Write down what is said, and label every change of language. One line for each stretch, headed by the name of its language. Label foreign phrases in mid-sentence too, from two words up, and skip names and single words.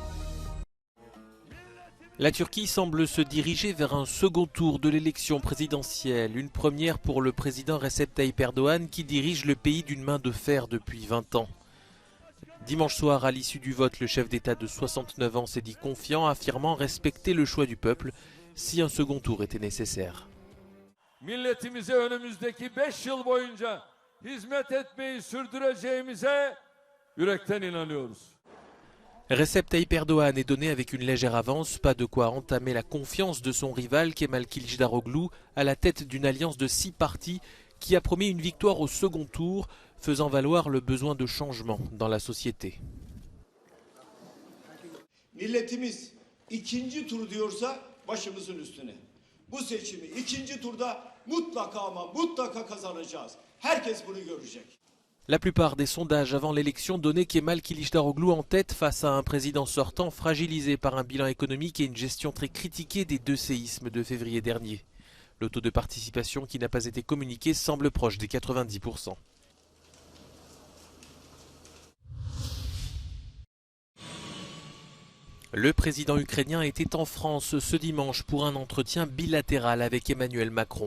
French: La Turquie semble se diriger vers un second tour de l'élection présidentielle, une première pour le président Recep Tayyip Erdogan qui dirige le pays d'une main de fer depuis 20 ans. Dimanche soir, à l'issue du vote, le chef d'État de 69 ans s'est dit confiant, affirmant respecter le choix du peuple si un second tour était nécessaire.
Turkish: Milletimize önümüzdeki 5 yıl boyunca hizmet etmeyi sürdüreceğimize yürekten inanıyoruz.
French: Recep Tayyip Erdogan est donné avec une légère avance, pas de quoi entamer la confiance de son rival Kemal Kılıçdaroğlu à la tête d'une alliance de 6 partis qui a promis une victoire au second tour, faisant valoir le besoin de changement dans la société.
Turkish: Milletimiz ikinci tur diyorsa başımızın üstüne. Bu seçimi ikinci turda mutlaka ama mutlaka kazanacağız. Herkes bunu görecek.
French: La plupart des sondages avant l'élection donnaient Kemal Kılıçdaroğlu en tête face à un président sortant fragilisé par un bilan économique et une gestion très critiquée des 2 séismes de février dernier. Le taux de participation qui n'a pas été communiqué semble proche des 90%. Le président ukrainien était en France ce dimanche pour un entretien bilatéral avec Emmanuel Macron.